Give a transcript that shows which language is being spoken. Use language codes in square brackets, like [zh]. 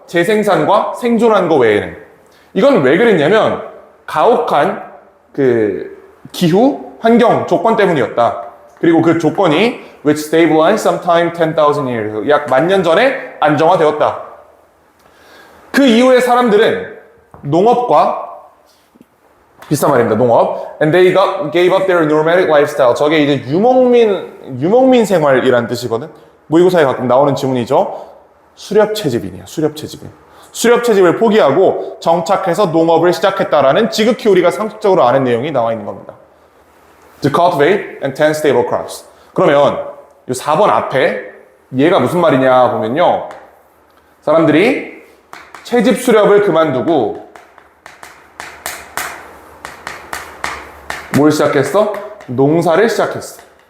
[ko] 재생산과 생존한 거 외에는. 이건 왜 그랬냐면 가혹한 기후, 환경, 조건 때문이었다. 그리고 그 조건이 [en] which stabilized sometime 10,000 years, [ko] 약 10,000년 전에 안정화되었다. 그 이후에 사람들은 농업과 비슷한 말입니다. 농업. [en] And they gave up their nomadic lifestyle. [ko] 저게 이제 유목민 생활이란 뜻이거든. 모의고사에 가끔 나오는 지문이죠. 수렵채집인이야. 수렵채집인. 수렵채집을 포기하고 정착해서 농업을 시작했다라는 지극히 우리가 상식적으로 아는 내용이 나와 있는 겁니다. [en] To cultivate and tend stable crops. [ko] 그러면 이 4번 앞에 얘가 무슨 말이냐 보면요. 사람들이 채집 수렵을 그만두고 뭘 시작했어? 농사를 시작했어.